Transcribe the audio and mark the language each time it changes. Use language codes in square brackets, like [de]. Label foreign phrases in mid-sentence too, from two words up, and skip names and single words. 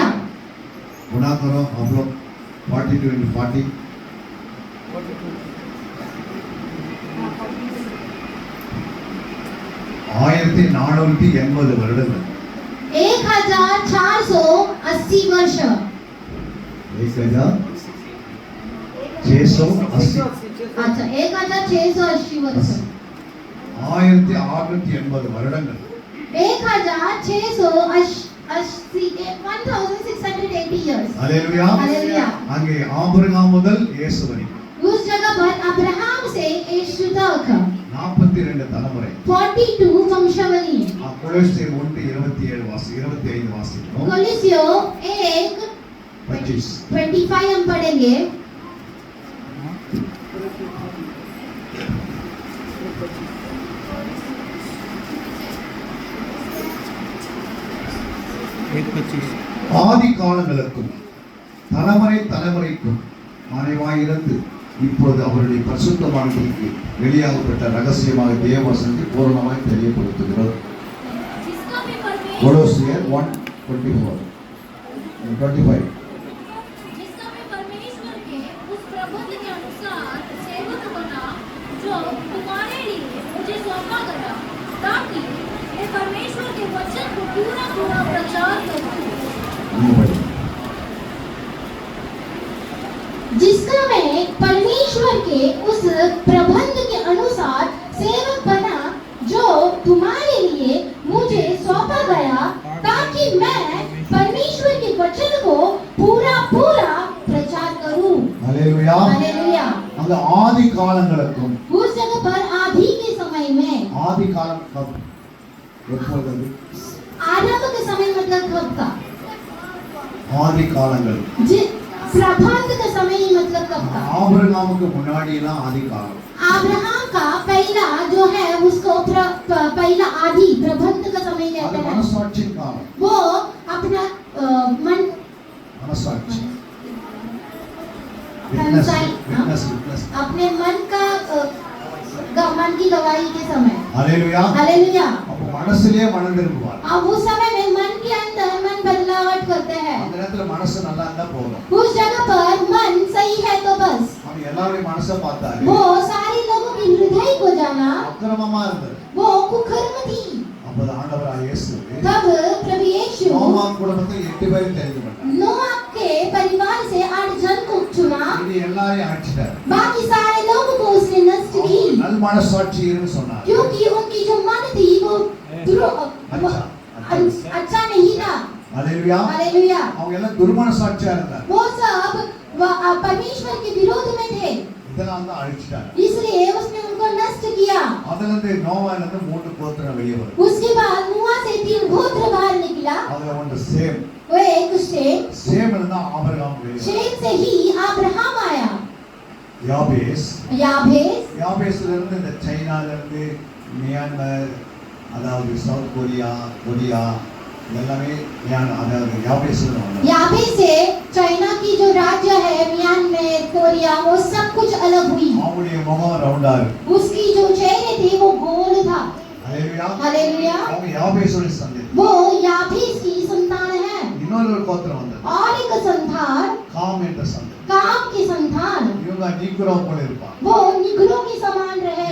[hi] गुना करो हम लोग 42 into 40 1480 வருடங்கள். 1480 वर्ष। 1680 अच्छा 1680 वर्ष। [ta] 1680 வருடங்கள். 1680 years। [hi] हालेलुया हालेलुया। [ta] அங்கே ஆபிரகாம் முதல் இயேசு வரைக்கும் [hi] उस जगह पर अब्राहम से यीशु तक [ta] 42 தலைமுறை. [hi] 42 वंशावली। [ta] கொலோசியர் 1:27 வாசி 25 வாசிக்கிறோம். [hi] कोलोसियों 1:25 हम पढ़ेंगे। [ta] ஆதி காலங்களுக்கும் தலைமுறை தலைமுறைக்கும் மறைவாயிருந்து இப்போது அவருடைய பரிசுத்தமானதற்கு வெளியாகப்பட்ட ரகசியமாக தேவவசனத்தை பூரணமாய் தெரியப்படுத்துகிறோம். [hi] जिसका भी परमेश्वर [ta] கொலோசியர் 1:24 25 [hi] जिसका भी परमेश्वर के उस प्रबंध के अनुसार सेवक बना जो तुम्हारे लिए मुझे सौंपा गया ताकि मैं परमेश्वर के वचन को पूरा पूरा प्रचार करूं। जिसका मैं परमेश्वर के उस प्रबंध के अनुसार सेवक बना जो तुम्हारे लिए मुझे सौंपा गया, ताकि मैं परमेश्वर के वचन को पूरा पूरा प्रचार करूं। [ta] ஹல்லேலூயா. [hi] हालेलुया। [ta] அந்த ஆதி காலங்களுக்கும் [hi] उस जगह पर आदि के समय में, [ta] ஆதி காலம் எப்போது? [hi] आरंभ के समय मतलब कब का? [ta] ஆதி காலங்கள் [hi] प्रबंध का समय मतलब कब का? [ta] ஆபிரகாமுக்கு முன்னாடி தான் ஆதி காலம். [hi] अब्राहम का पहला जो है उसको पहला आदि प्रबंध का समय [ta] அது [hi] कहते हैं। [ta] மனசாட்சியின் காலம். [hi] वो अपना मन [ta] மனசாட்சி Hindsight, [en] witness witness. [hi] अपने मन का मन की गवाही के समय। [ta] ஹல்லேலூயா. [hi] हालेलुया। [ta] அப்ப மனசுலயே மனம் திரும்புவார். [hi] अब उस समय में मन के अंदर मन बदलावट करते हैं। [ta] அந்த நேரத்துல மனசு நல்லா இருந்தா போதும். [hi] उस जगह पर मन सही है तो बस। [ta] அவன் எல்லாருடைய மனசை பார்த்தாரு. [hi] वो सारे लोगों की हृदय को जाना, [ta] அக்கிரமமா இருந்தது. [hi] वो कुकर्म थी। [ta] அப்போது ஆண்டவராகிய இயேசு [hi] तब प्रभु यीशु [ta] நோவான் குடும்பத்தை 8 பேரை தெரிந்து கொண்டார். [hi] नोआ के परिवार से 8 जन को चुना, [ta] இது எல்லாரையும் அழிச்சிட்டார். [hi] बाकी सारे लोगों को उसने नष्ट की, [ta] நல் மனசாட்சி இருன்னு சொன்னார். [hi] क्योंकि उनकी जो मन थी वो अच्छा नहीं था। [ta] ஹல்லேலூயா. [hi] हालेलुया। [ta] அவங்க எல்லாம் துர்மனசாட்சியா இருந்தார். [hi] वो सब परमेश्वर के विरोध में थे, [ta] இதனால தான் அழிச்சிட்டார். [hi] इसलिए उसने उनको नष्ट किया। [ta] அதுல இருந்து நோவால இருந்து 3 கோத்திரம் வெளியே வரும். [hi] उसके बाद नोआ से 3 गोत्र बाहर निकला। [ta] அதுல ஒன்று சேம். [hi] वो एक शेम, [ta] சேம்ல இருந்து ஆபிரகாம் வெளியே வரும். [hi] शेम से ही अब्राहम आया। [ta] யாபேஸ், [hi] याबेस, [ta] யாபேஸ்ல இருந்து இந்த சைனால இருந்து மியான்மர், அதாவது சவுத் கொரியா, எல்லாமே அதாவது யாபேஸ்ல வந்தாங்க. [hi] याबेस से चाइना की जो राज्य है म्यांमार, कोरिया, वो सब कुछ अलग हुई। [ta] அவங்களுடைய முகம் ரவுண்டா இருக்கு. [hi] उसकी जो चेहरे थे वो गोल था। [ta] ஹல்லேலூயா. [hi] हालेलुया। [ta] அவங்க யாபேஸோட சந்ததி. [hi] वो याबेस की संतान है। [ta] இன்னொரு கோத்திரம் வந்தது. [hi] और एक संतान [ta] காம் என்ற சந்ததி. [hi] काम की संतान, [ta] இவங்க நீக்ரோ போல இருப்பாங்க. [hi] वो निगरों के समान रहे।